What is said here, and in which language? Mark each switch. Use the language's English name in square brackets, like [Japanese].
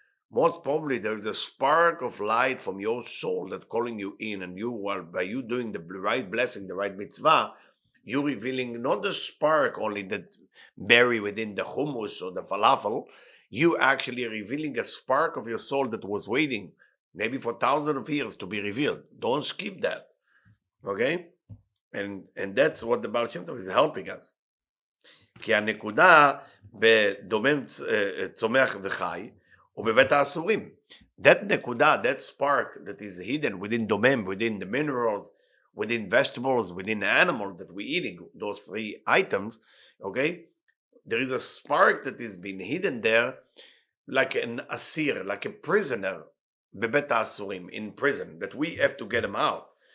[English] Most probably there's a spark of light from your soul that's calling you in, and by you doing the right blessing, the right mitzvah, you're revealing not the spark only that buried within the hummus or the falafel. You actually revealing a spark of your soul that was waiting maybe for thousands of years to be revealed. Don't skip that, okay? And that's what the Baal Shem Tov is helping us. [Hebrew] כי הנקודה בדומם צומח וחי ובבית האסורים. [English] That נקודה, that spark that is hidden within domem, within the minerals, within vegetables, within the animal that we're eating, those three items, okay? There is a spark that is being hidden there, like an asir, like a prisoner, bebet asurim, in prison, that we have to get him out.